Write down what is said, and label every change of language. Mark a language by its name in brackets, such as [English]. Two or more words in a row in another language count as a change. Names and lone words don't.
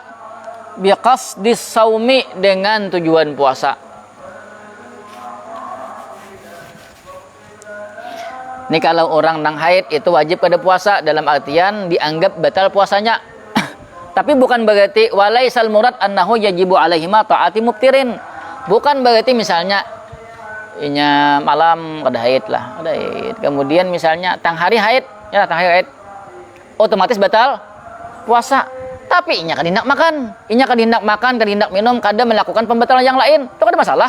[Arabic] بقصد الصوم, [Indonesian] dengan tujuan puasa. [Banjar] Ini kalau orang nang haid itu wajib pada puasa, dalam artian dianggap batal puasanya. [Indonesian] Tapi bukan berarti [Arabic] وليس المراد أنه يجب عليهما تعاطي مفطر. [Banjar] Bukan berarti misalnya inya malam kada haid lah, kada haid. Kemudian misalnya tang hari haid, otomatis batal puasa. Tapi inya kada hendak makan, kada hendak minum, kada melakukan pembatalan yang lain, itu kada masalah.